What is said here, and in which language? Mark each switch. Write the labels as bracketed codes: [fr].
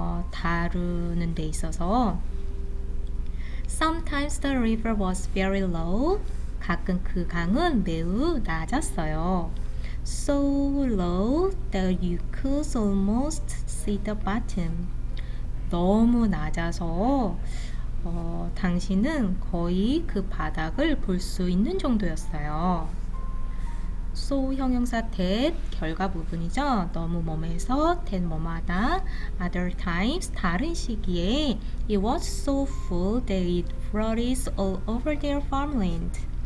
[ko] 다루는 데 있어서 [en] Sometimes the river was very low. [ko] 가끔 그 강은 매우 낮았어요. [en] So low that you could almost see the bottom. [ko] 너무 낮아서 당신은 거의 그 바닥을 볼 수 있는 정도였어요. So 형용사 that 결과 부분이죠. 너무 뭐뭐해서 that 뭐뭐하다. [en] Other times [ko] 다른 시기에 [en] it was so full that it flooded all over their farmland.